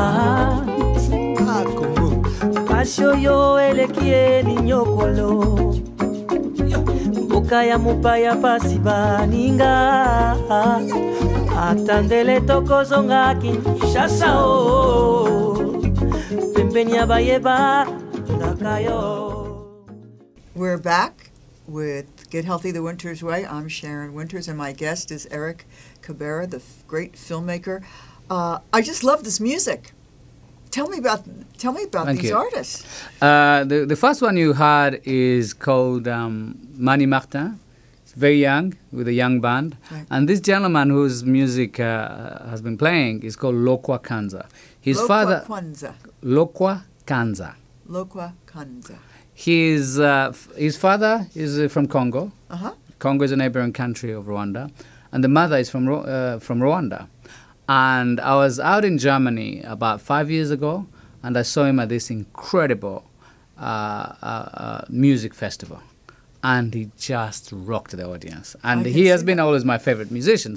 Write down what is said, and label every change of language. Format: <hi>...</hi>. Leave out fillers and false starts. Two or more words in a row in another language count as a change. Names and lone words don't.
<ln>pasi oyo eleki eni nyokolo mboka ya mopaya pasi baninga atandele tokozonga Kinshasa o pembeni ya bayeba ndaka yo.</ln> <en>We're back with Get Healthy the Wynters Way. I'm Sharon Wynters, and my guest is Eric Kabera, the great filmmaker. I just love this music. Tell me about these artists. The first one you heard is called Mani Martin. It's very young, with a young band. Right. And this gentleman whose music has been playing is called Lokwa Kanza. His father... Lokwa Kanza. Lokwa Kanza. His father is from Congo. Uh-huh. Congo is a neighboring country of Rwanda. And the mother is from Rwanda. And I was out in Germany about 5 years ago, and I saw him at this incredible music festival. And he just rocked the audience. And he has been always my favorite musician.</en>